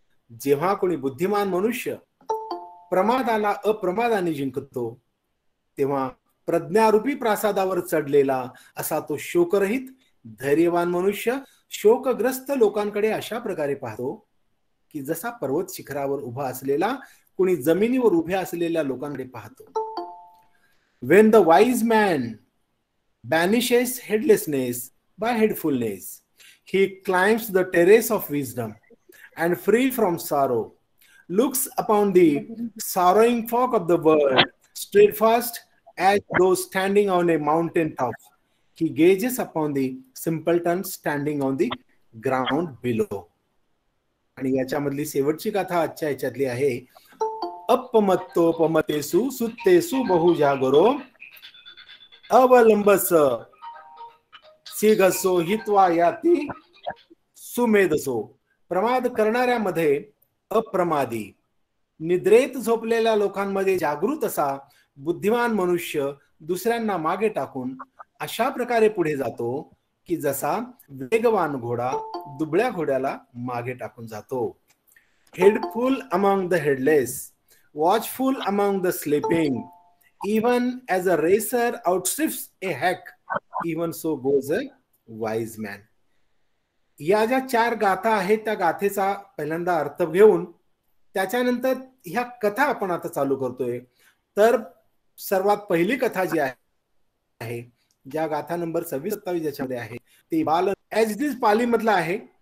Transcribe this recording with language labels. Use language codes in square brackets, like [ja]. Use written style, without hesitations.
[mr] जेव्हा कोणी बुद्धिमान मनुष्य प्रमादाला अप्रमादाने जिंकतो, तेव्हा प्रज्ञारूपी प्रासादावर चढलेला असा तो शोकरहित धैर्यवान मनुष्य शोकग्रस्त लोकांकडे अशा प्रकारे पाहतो की जसा पर्वत शिखरावर उभा असलेला कुणी जमिनीवर उभ्या असलेल्या लोकांकडे पाहतो. [en] When the wise man banishes headlessness by heedfulness, he climbs the terrace of wisdom and free from sorrow, looks upon the sorrowing folk of the world, steadfast as those standing on a mountain top. He gazes upon the simpletons standing on the ground below. [mr] आणि याच्यामधली शेवटची कथा आजच्या याच्यातली आहे. [pi] अपमत्तोपमतेसु सुत्तेसु बहुजागरो अवलंबस सिघसो हित्वा याती सुमेधसो. [mr] प्रमाद करणाऱ्यामध्ये अप्रमादी, निद्रेत झोपलेल्या लोकांमध्ये जागृत असा बुद्धिमान मनुष्य दुसऱ्यांना मागे टाकून अशा प्रकारे पुढे जातो की जसा वेगवान घोडा दुबळ्या घोड्याला मागे टाकून जातो. [en] Heedful among the heedless, watchful among the sleeping, even as a racer outstrips a hack, even so goes a wise man. [mr] या ज्या 4 गाथा आहेत त्या गाथेचा पहिल्यांदा अर्थ घेऊन त्याच्यानंतर ह्या कथा आपण आता चालू करतोय. तर सर्वात पहिली कथा जी आहे, ज्या गाथा नंबर 26-27 ज्याच्यामध्ये आहे ती बाल एज दिस पाली मधला आहे.